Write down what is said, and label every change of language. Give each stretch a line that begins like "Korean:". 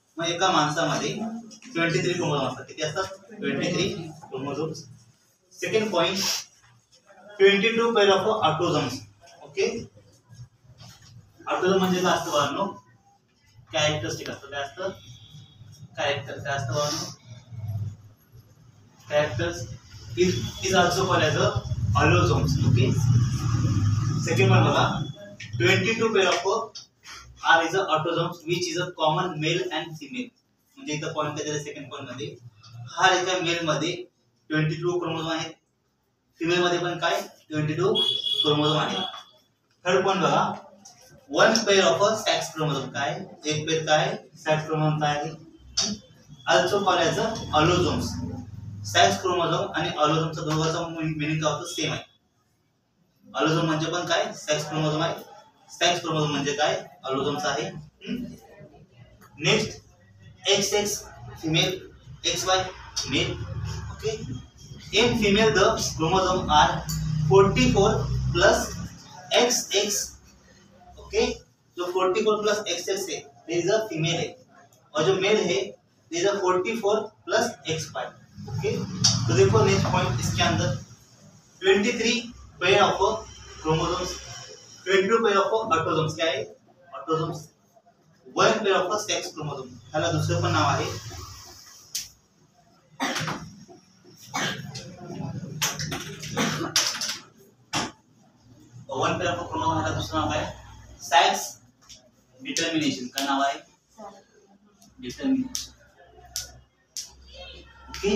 Marathi: मग एका माणसामध्ये 23 क्रोमोझोम असतात. किती असतात 23 chromosomes. Second point 22 pair of autosomes. Okay. Autosome म्हणजे काय असतं बाळांनो कॅरेक्टरिस्टिक असतं. काय असतं कॅरेक्टर. काय असतं बाळांनो
English: characters is also called as a allosomes. Okay. Second one बघा 22 pair of are is a autosomes which is a common male and female.
Marathi: म्हणजे इथं पॉइंट काय दिला सेकंड पॉइंट मध्ये हा एका मेल मध्ये 22 क्रोमोझोम आहेत फिमेल मध्ये पण काय 22 क्रोमोझोम आहेत. थर्ड पॉइंट बघा one pair of a sex chromosome. काय एक पेअर काय सेक्स क्रोमोझोम काय आहे
English: also called as a allosomes.
Marathi: Sex chromosome आणि ऑलोझोमचा दोघांचा मीनिंग काय होतं सेम आहे. ऑलोझोम म्हणजे पण काय सेक्स क्रोमोझोम आहे. सेक्स क्रोमोझोम म्हणजे काय ऑलोझोमचा आहे. Next XX female XY mail. Okay.
English: In female the chromosome are 44 plus XX. Okay.
Hindi: जो 44 प्लस XX है ये इज अ फीमेल है और जो मेल है ये is a 44 plus XY. Okay. तो देखो नेक्स्ट पॉइंट इसके अंदर 23 pair of chromosomes 22 pair of autosomes. क्या है autosomes. One pair of sex chromosome.
Marathi: ह्याला दुसरं पण नाव आहे वन पेयर ऑफ क्रोमोसोम. ह्याला दुसरं नाव आहे सेक्स डिटर्मिनेशन. काय नाव आहे डिटर्मिनेशन. ओके.